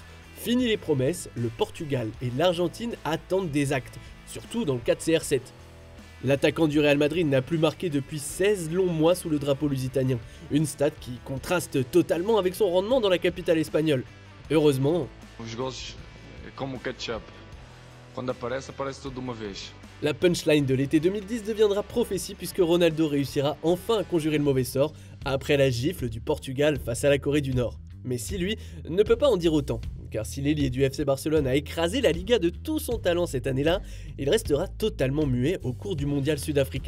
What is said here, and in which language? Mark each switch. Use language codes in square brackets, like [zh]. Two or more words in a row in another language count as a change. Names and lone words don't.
[fr] Fini les promesses, le Portugal et l'Argentine attendent des actes, surtout dans le cas de CR7. L'attaquant du Real Madrid n'a plus marqué depuis 16 longs mois sous le drapeau lusitanien, une stat qui contraste totalement avec son rendement dans la capitale espagnole. Heureusement, [pt] Os gols é como o ketchup. Quando aparece, aparece tudo de uma vez. [fr] la punchline de l'été 2010 deviendra prophétie puisque Ronaldo réussira enfin à conjurer le mauvais sort après la gifle du Portugal face à la Corée du Nord. Messi, lui, ne peut pas en dire autant, car si l'ailier du FC Barcelone a écrasé la Liga de tout son talent cette année-là, il restera totalement muet au cours du mondial sud-africain.